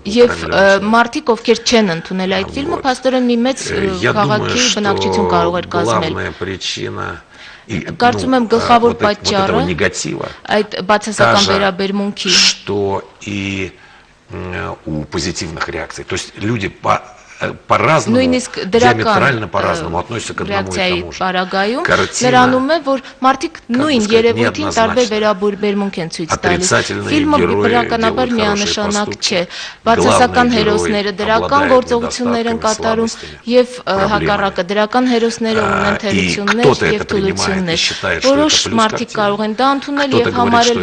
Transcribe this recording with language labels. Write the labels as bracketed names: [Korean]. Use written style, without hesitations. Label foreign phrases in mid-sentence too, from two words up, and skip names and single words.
[Russian] Я думаю, что главная причина [Armenian] Կարծում եմ գլխավոր պատճառը [Russian] негатива, [Armenian] այդ բացասական վերաբերմունքի, [Russian] что и у позитивных реакций. То есть люди по-разному, диаметрально по-разному относятся к одному и тому же. [Armenian] Նրանում է, որ մարդիկ նույն երևույթին տարբեր վերաբերմունք են ցույց տալիս։ Ֆիլմը բնականաբար միանշանակ չէ։ Բացասական հերոսները դրական գործողություններ են կատարում եւ հակառակը դրական հերոսները ունեն թերություններ եւ թուլություններ։ Որոշ մարդիկ կարող են դա ընդունել եւ համարել,